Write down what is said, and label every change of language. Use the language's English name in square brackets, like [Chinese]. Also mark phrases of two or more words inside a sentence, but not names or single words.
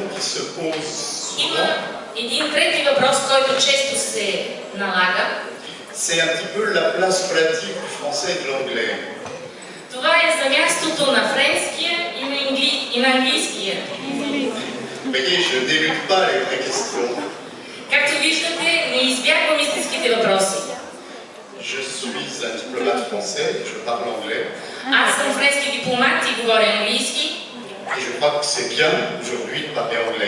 [French] se pose [Bulgarian] Има [French] souvent, [Bulgarian] един трети въпрос, който често се налага. [French] c'est un petit peu la place relative du français et de l'anglais. [Bulgarian] Това е за мястото на френския и на английския. [French] Vous voyez, je n'élude pas les vraies questions. [Bulgarian] Както виждате, не избягвам истинските въпроси. [French] Je suis un diplomate français, je parle anglais, [Bulgarian] Аз съм френски дипломат и говоря английски. [French] et je crois que c'est bien aujourd'hui de parler anglais.